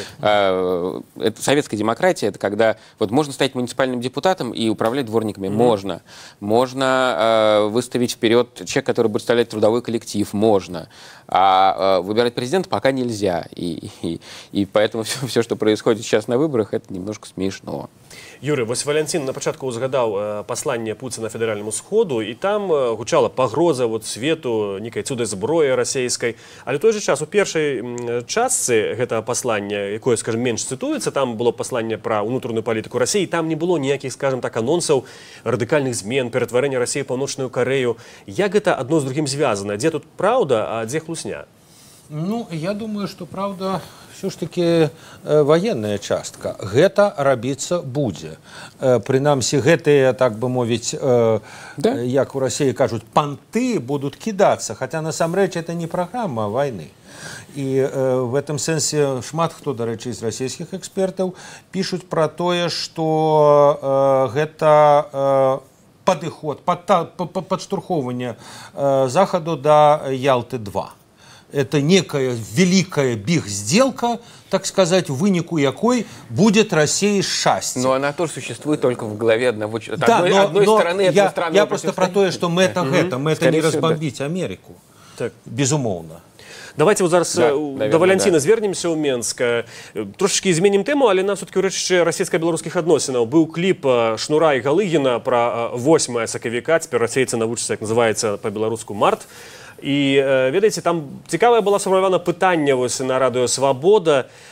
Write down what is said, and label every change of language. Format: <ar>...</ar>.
<ru>Это советская демократия, это когда вот можно стать муниципальным депутатом и управлять дворниками. Можно. Можно выставить вперед человека, который будет представлять трудовой коллектив. Можно. А выбирать президента пока нельзя. И поэтому все, что происходит сейчас на выборах, это немножко смешно.</ru> <be>Юрий, вось Валентин на початку узгадаў пасланне Пуціна федэральнаму сходу, і там гучала пагроза вот свету некай цудай зброі расійскай. Але ў той жа час у першай частцы гэтага паслання, якое, скажем, менш цытуецца, там было пасланне пра ўнутраную палітыку Расіі, там не было ніякіх, скажем так, анонсаў радыкальных змен, ператварэння Расіі ў Паўночную Карэю. Як гэта адно з другім звязана? Дзе тут праўда, а дзе хлусня?</be> <ru>Ну, я думаю, что правда все ж таки военная частка.</ru> <be>Гэта рабіцца будзе. Прынамсі, гэтыя, так бы мовіць, як у России кажуць,</be> <ru>панты будут кидаться, хотя насамрэч это не программа войны. И в этом</ru> <be>сэнсе шмат хто, дарэчы, з расійскіх экспертаў пишуць про тое, что гэта падыход, падштурхоўванне захаду до Ялты-2.</be> <ru>Это некая великая биг-сделка, так сказать,</ru> <be>в вынику якой</be> <ru>будет Россия счастье. Но она тоже существует только в голове одного человека. Да, одной стороны этого странного я просто про то, что мы это не разбомбить Америку. Так.</ru> <be>Безумовно. Давайте вот зараз до Валентина звернемся у Менска. Трошечки зменим тему, але нам все-таки урэшце расійска-беларускіх адносінаў. Быў кліп Шнура і Галыгіна про 8 сакавіка, цяпер расейцы навучацца, як называецца па-беларуску март. І, ведаеце, там цікавае было сфармулявана пытанне вось на радыё «Свабода».</be>